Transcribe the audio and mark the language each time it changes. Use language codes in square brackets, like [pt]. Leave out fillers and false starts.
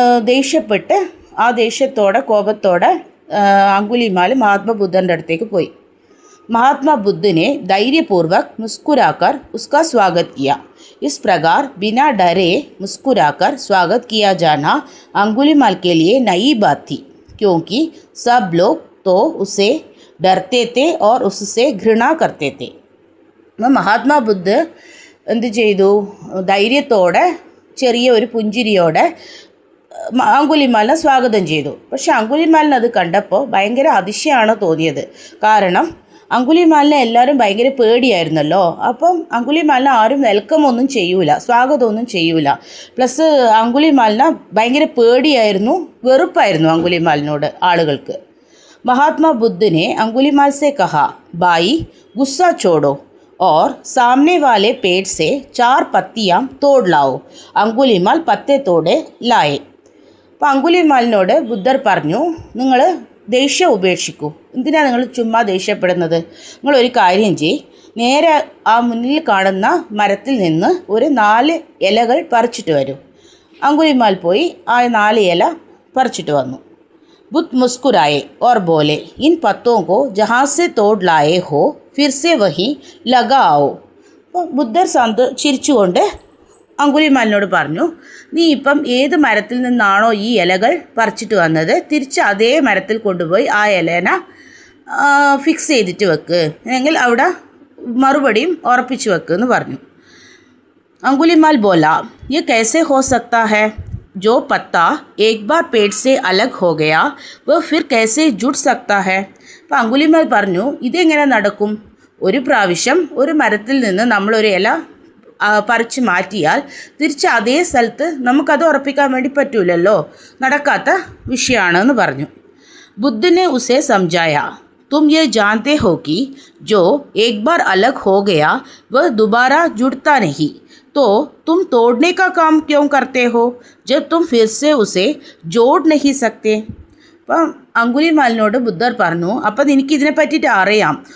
[ml] ദേഷ്യപ്പെട്ട് ആ ദേഷ്യത്തോടെ കോപത്തോടെ അങ്കുലിമാൽ മഹാത്മാ ബുദ്ധൻ്റെ അടുത്തേക്ക് പോയി. [hi] महात्मा बुद्ध ने धैर्यपूर्वक मुस्कुराकर उसका स्वागत किया. इस प्रकार बिना डरे मुस्कुराकर स्वागत किया जाना अंगुलीमाल के लिए नई बात थी, क्योंकि सब लोग तो उसे डरते थे और उससे घृणा करते थे. [ml] മഹാത്മാ ബുദ്ധ എന്ത് ചെയ്തു? ധൈര്യത്തോടെ ചെറിയ ഒരു പുഞ്ചിരിയോടെ അങ്കുലിമാലിനെ സ്വാഗതം ചെയ്തു. പക്ഷെ അങ്കുലിമാലിന് അത് കണ്ടപ്പോൾ ഭയങ്കര അതിശയമാണ് തോന്നിയത്. കാരണം അങ്കുലിമാലിനെ എല്ലാവരും ഭയങ്കര പേടിയായിരുന്നല്ലോ. അപ്പം അങ്കുലിമാലിനെ ആരും വെൽക്കം ഒന്നും ചെയ്യൂല, സ്വാഗതമൊന്നും ചെയ്യൂല. പ്ലസ് അങ്കുലിമാലിനെ ഭയങ്കര പേടിയായിരുന്നു, വെറുപ്പായിരുന്നു അങ്കുലിമാലിനോട് ആളുകൾക്ക്. മഹാത്മാ ബുദ്ധനെ അങ്കുലിമാൽ സെ കഹാ ഭായി ഗുസ്സാ ചോടോ [hi] और सामने वाले पेड़ से 4 पत्तियाँ तोड़ लाओ. [ml] അങ്കുലിമാൽ [hi] പത്തെ തോടെ ലായെ. [ml] അപ്പോൾ അങ്കുലിമാലിനോട് ബുദ്ധർ പറഞ്ഞു, നിങ്ങൾ ദേഷ്യം ഉപേക്ഷിക്കൂ. എന്തിനാണ് നിങ്ങൾ ചുമ്മാ ദേഷ്യപ്പെടുന്നത്? നിങ്ങളൊരു കാര്യം ചെയ്യ്, നേരെ ആ മുന്നിൽ കാണുന്ന മരത്തിൽ നിന്ന് ഒരു 4 ഇലകൾ പറിച്ചിട്ട് വരൂ. അങ്കുലിമാൽ പോയി ആ 4 ഇല പറിച്ചിട്ട് വന്നു. [hi] बुद्ध मुस्कुराए और बोले, इन पत्तों को जहाँ से तोड़ लाए हो फिर से वहीं लगा आओ. [ml] അപ്പോൾ ബുദ്ധർ ചിരിച്ചുകൊണ്ട് അങ്കുലിമാലിനോട് പറഞ്ഞു, നീ ഇപ്പം ഏത് മരത്തിൽ നിന്നാണോ ഈ ഇലകൾ പറിച്ചിട്ട് വന്നത്, തിരിച്ച് അതേ മരത്തിൽ കൊണ്ടുപോയി ആ ഇലേന ഫിക്സ് ചെയ്തിട്ട് വെക്ക്, അല്ലെങ്കിൽ അവിടെ മറുപടിയും ഉറപ്പിച്ച് വെക്ക് എന്ന് പറഞ്ഞു. അങ്കുലിമാൽ ബോല, [hi] ये कैसे हो सकता है? जो पत्ता एक बार पेड़ से अलग हो गया वह फिर कैसे जुड़ सकता है? [ml] അപ്പോൾ അങ്കുലിമാൽ പറഞ്ഞു, ഇതെങ്ങനെ നടക്കും? ഒരു പ്രാവശ്യം ഒരു മരത്തിൽ നിന്ന് നമ്മളൊരു ഇല പറിച്ച് മാറ്റിയാൽ തിരിച്ച് അതേ സ്ഥലത്ത് നമുക്കത് ഉറപ്പിക്കാൻ വേണ്ടി പറ്റൂലല്ലോ, നടക്കാത്ത വിഷയമാണെന്ന് പറഞ്ഞു. ബുദ്ധനെ ഉസെ സംജായ, [hi] तुम ये जानते हो कि जो एक बार अलग हो गया वह दोबारा जुड़ता नहीं, तो तुम तोड़ने का काम क्यों करते हो जब तुम फिर से उसे जोड़ नहीं सकते? [ml] അപ്പം അങ്കുലിമാലിനോട് ബുദ്ധർ പറഞ്ഞു, അപ്പം എനിക്ക് ഇതിനെ പറ്റിയിട്ട് അറിയാം.